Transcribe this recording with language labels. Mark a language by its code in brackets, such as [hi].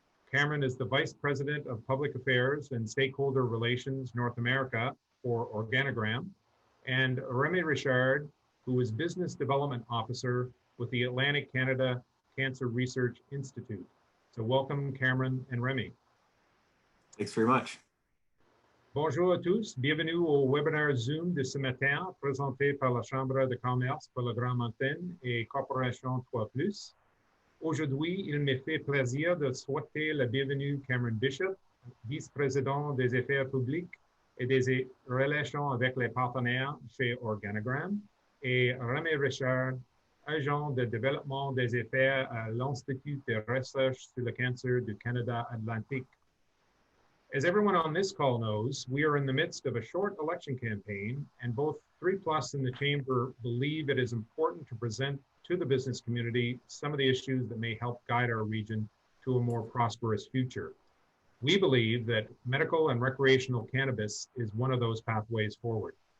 [en] Cameron is the Vice President of Public Affairs and Stakeholder Relations North America for Organigram, and Remy Richard, who is Business Development Officer with the Atlantic Canada Cancer Research Institute. So welcome, Cameron and Remy. Thanks very much. [fr] Bonjour à tous, bienvenue au webinaire Zoom de ce matin, présenté par la Chambre de commerce pour le Grand Moncton et Corporation 3+. Aujourd'hui, il me fait plaisir de souhaiter la bienvenue Cameron Bishop, vice-président des affaires publiques et des relations avec les partenaires chez Organigram, et Remy Richard, agent de développement des affaires à l'Institut de recherche sur le cancer du Canada Atlantique. [en] As everyone on this call knows, we are in the midst of a short election campaign, and both 3Plus and the Chamber believe it is important to present to the business community some of the issues that may help guide our region to a more prosperous future. We believe that medical and recreational cannabis is one of those pathways forward.